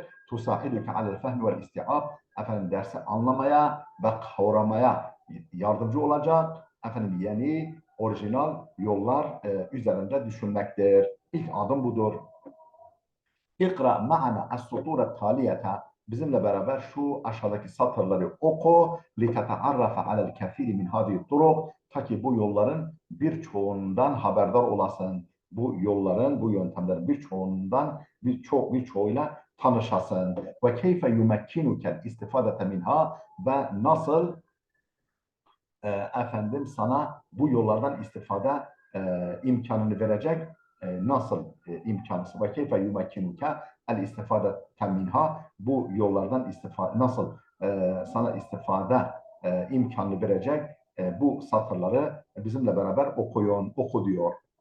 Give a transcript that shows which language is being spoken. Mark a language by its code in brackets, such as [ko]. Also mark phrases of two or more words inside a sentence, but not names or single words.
[ar] تساعدك على الفهم والاستيعاب. [tr] Efendim dersi anlamaya ve kavramaya yardımcı olacak. Efendim yeni orijinal yollar üzerinde düşünmektir. İlk adım budur. [ar] اقرأ معنا السطور التالية. [tr] Bizimle beraber şu aşağıdaki satırları oku. [ar] لِتَتَعَرَّفَ عَلَى الْكَثِيرِ مِنْ هَذِهِ الطُّرُقِ. [tr] Ta ki bu yolların birçoğundan haberdar olasın. Bu yolların, bu yöntemlerin birçoğuyla tanışasın. [ar] وكيف يمكنك الاستفادة منها. [tr] Ve nasıl efendim sana bu yollardan istifade imkanını verecek nasıl imkanısı [ar] وكيف يمكنك الاستفادة منها, [tr] bu yollardan istifade nasıl sana istifade imkanını verecek bu satırları bizimle beraber oku diyor.